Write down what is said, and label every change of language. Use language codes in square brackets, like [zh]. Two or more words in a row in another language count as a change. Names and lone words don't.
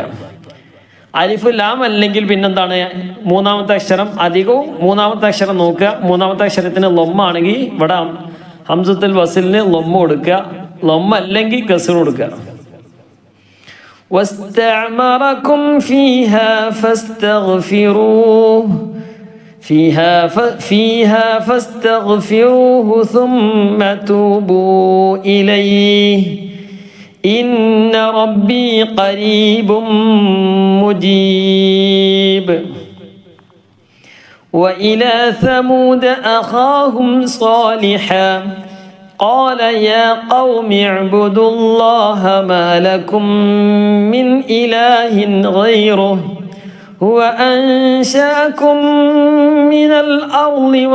[ar] ألف لام [ml] അല്ലെങ്കിൽ പിന്നെന്താണ്, മൂന്നാമത്തെ അക്ഷരം അധികവും മൂന്നാമത്തെ അക്ഷരം നോക്കുക. മൂന്നാമത്തെ അക്ഷരത്തിന് ലൊമ്മാണെങ്കിൽ ഇവിടെ ഹംസത്തുൽ വസ്ലിന് ലൊമ്മ കൊടുക്കുക, ലൊമ്മ അല്ലെങ്കിൽ കസ്ർ കൊടുക്കുക. [ar] واستعمركم فيها فاستغفروه فيها فاستغفروه ثم توبوا إليه إن ربي قريب مجيب. وإلى ثمود أخاهم صالحا قال يا قوم اعبدوا الله ما لكم من إله غيره هو أنشأكم من الأرض